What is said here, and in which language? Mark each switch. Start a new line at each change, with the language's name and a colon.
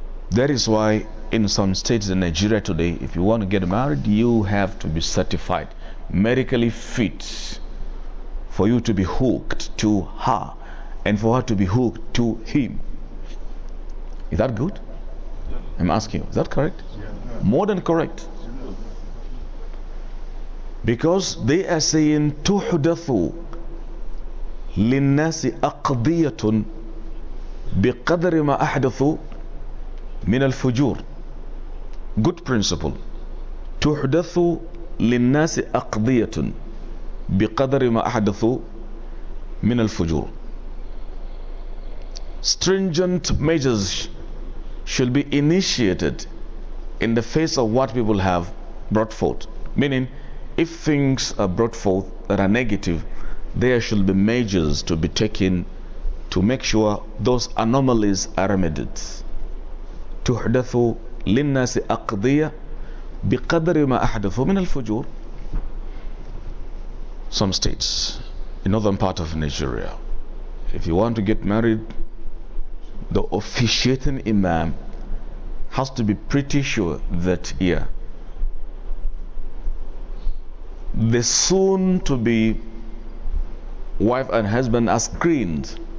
English: That is why in some states in Nigeria today, if you want to get married, you have to be certified, medically fit, for you to be hooked to her and for her to be hooked to him. Is that good? I'm asking you, is that correct? More than correct. Because they are saying
Arabic: تحدث للناس أقضية بقدر ما أحدثوا من الفجور.
English: Good principle.
Arabic: تحدث للناس أقضية بقدر ما أحدثوا من الفجور.
English: Stringent measures should be initiated in the face of what people have brought forth. Meaning, if things are brought forth that are negative, there should be measures to be taken to make sure those anomalies are remedied.
Arabic: تحدث للناس أقضية بقدر ما أحدثوا من الفجور.
English: Some states in northern part of Nigeria, if you want to get married, the officiating imam has to be pretty sure that the soon to be wife and husband are screened.